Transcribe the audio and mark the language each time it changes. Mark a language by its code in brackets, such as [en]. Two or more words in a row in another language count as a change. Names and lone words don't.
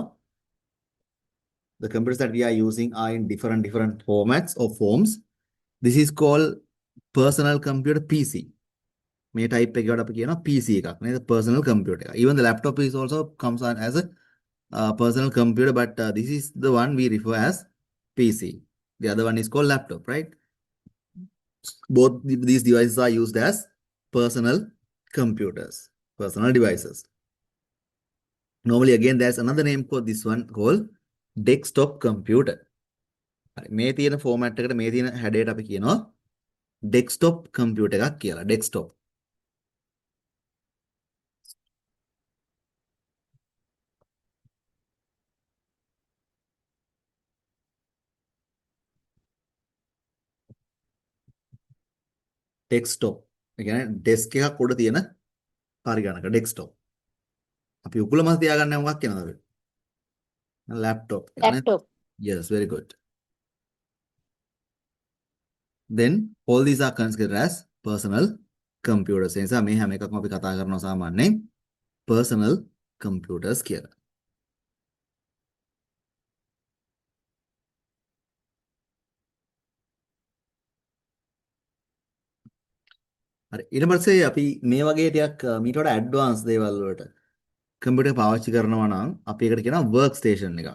[en] The computers that we are using are in different formats or forms. This is called personal computer PC. [si] මේ type එකකට අපි කියනවා PC එකක් නේද? [en] Personal computer [si] එක. [en] Even the laptop is also comes on as a personal computer, but this is the one we refer as PC. The other one is called laptop, right? Both these devices are used as personal computers, personal devices. Normally, again, there's another name for this one called desktop computer. [si] මේ තියෙන format එකට මේ තියෙන හැඩයට අපි කියනවා [en] desktop computer [si] එකක් කියලා. Desktop. Desktop. ඒ කියන්නේ desk එකක් උඩ තියෙන පරිගණක desktop. අපි උකුල මත තියාගන්න මොකක් කියනවද අපි? [en] Laptop. laptop. Yes, very good. Then all these are considered as personal computers. [si] ඒ නිසා මේ හැම එකක්ම අපි කතා කරනවා සාමාන්‍යයෙන් [en] personal computers [si] කියලා. හරි ඊට පස්සේ අපි මේ වගේ ටිකක් මීට වඩා ඇඩ්වාන්ස් දේවල් වලට කම්පියුටර් පාවිච්චි කරනවා නම් අපි ඒකට කියනවා [en] work station [si] එකක්.